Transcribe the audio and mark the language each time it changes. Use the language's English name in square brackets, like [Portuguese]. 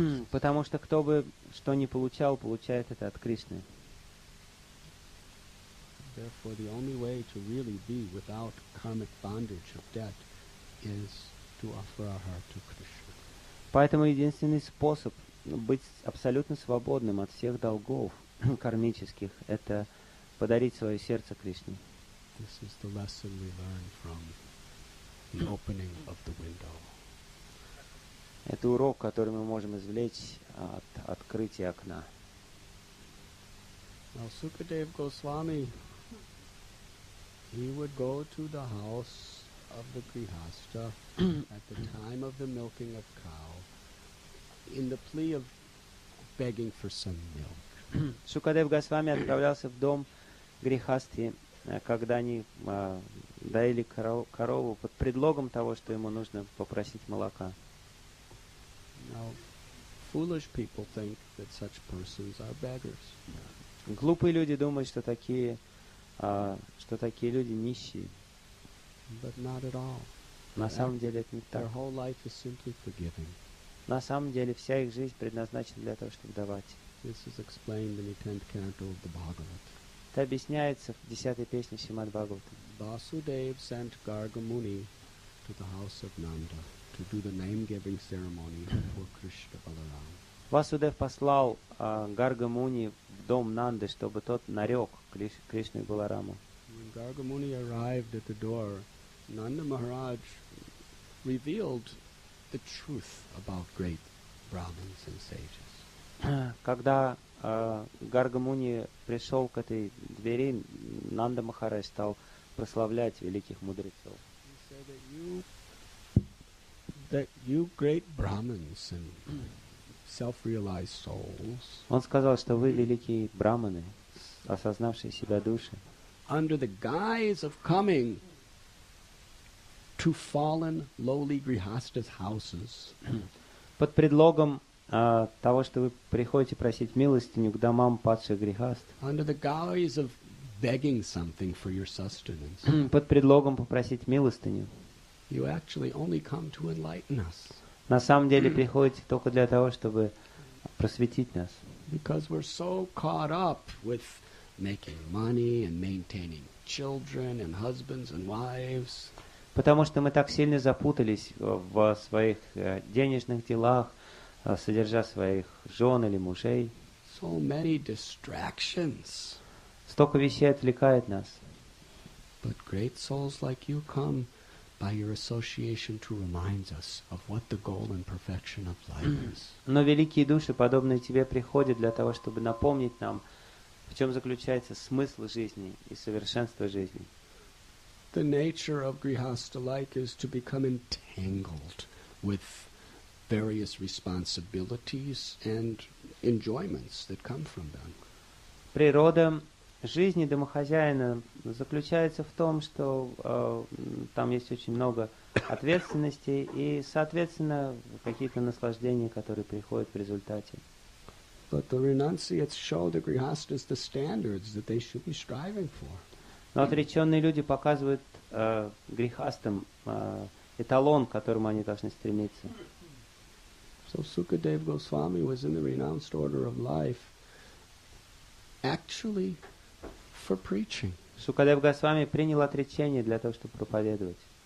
[Russian] Потому что кто бы что ни получал, получает это от Кришны. [English] Therefore, the only way to really be without karmic bondage of debt is to offer our heart to Krishna. [Russian] Поэтому единственный способ быть абсолютно свободным от всех долгов кармических — это подарить свое сердце Кришне. [English] This is the lesson we learn from the opening of the window. [Russian] Это урок, который мы можем извлечь от открытия окна. [English] Now, Sukadeva Goswami, he would go to the house of the Grihastha at the time of the milking of cow in the plea of begging for some milk. [Russian] Шукадев Госвами отправлялся в дом Грихастхи, когда они доили корову под предлогом того, что ему нужно попросить молока. [English] Now, foolish people think that such persons are beggars. [Russian] Глупые люди думают, что такие люди нищие. [English] But not at all. [Russian] На самом деле это не так. [English] Their whole life is simply forgiving. [Russian] На самом деле вся их жизнь предназначена для того, чтобы давать. [English] This is explained in the 10th canto of the Bhagavad. [Russian] Это объясняется в 10-й песне Шримад Бхагаватам. [English] Vasudeva sent Garga Muni to the house of Nanda to do the name-giving ceremony for Krishna Balaram. [Russian] Васудев послал Гарга Муни в дом Нанды, чтобы тот нарек Кришну и Балараму. [English] When Garga Muni arrived at the door, Nanda Maharaj revealed the truth about great Brahmins and sages. [Russian] Когда Гарга Муни пришел к этой двери, Нанда Махарадж стал прославлять великих мудрецов. [English] He said that you great Brahmins and self-realized souls, [Russian] Он сказал, что вы великие браманы, осознавшие себя души, [English] under the guise of coming to fallen, lowly grihastas' houses, [Russian] под предлогом того, что вы приходите просить милостыню к домам падших грехаст, [English] under the guise of begging something for your sustenance, [Russian] под предлогом попросить милостыню, [English] you actually only come to enlighten us. [Russian] на самом деле приходите только для того, чтобы просветить нас. [English] Because we're so caught up with making money and maintaining children and husbands and wives. [Russian] Потому что мы так сильно запутались в своих денежных делах, содержа своих жен или мужей. [English] So many distractions. [Russian] Столько вещей отвлекает нас. [English] But great souls like you come by your association to remind us of what the goal and perfection of life is. [Russian] Но великие души, подобные тебе, приходят для того, чтобы напомнить нам, в чем заключается смысл жизни и совершенство жизни. [English] The nature of grihastha life is to become entangled with various responsibilities and enjoyments that come from them. [Russian] Природа жизни домохозяина заключается в том, что там есть очень много ответственностей и, соответственно, какие-то наслаждения, которые приходят в результате. [English] But the renunciates show the grihastas the standards that they should be striving for. [Russian] Но отреченные люди показывают грехастам эталон, к которому они должны стремиться. [English] So Sukadeva Goswami was in the renounced order of life actually for preaching. [Russian] Шукадев Госвами принял отречение для того, чтобы проповедовать.